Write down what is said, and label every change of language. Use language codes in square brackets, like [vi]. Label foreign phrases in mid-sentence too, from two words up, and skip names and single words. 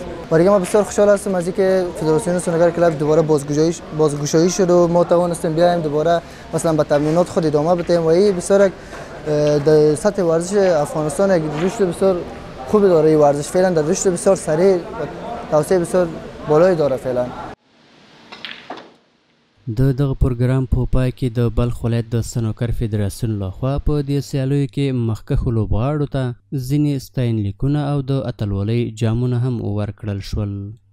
[fa] برای ما بسیار خوشحال هستم از اینکه فدراسیون [en] snooker club [fa] دوباره بازگشایی شد و ما توانستیم بیایم دوباره مثلا به تمرینات خود ادامه بدیم و این بسیار در سطح ورزش افغانستان یک رشد بسیار خوب داره. این ورزش فعلا در رشد بسیار سریع و توسعه بسیار بالایی داره فعلا. [ps] د دغه پروګرام په پای کې د بلخ ولایت د سنوکر فدراسیون لخوا په دې سیالیو کې مخکښو لوبغاړو ته ځینې ستاینلیکونه او د اتلولۍ جامونه هم ورکړل شول.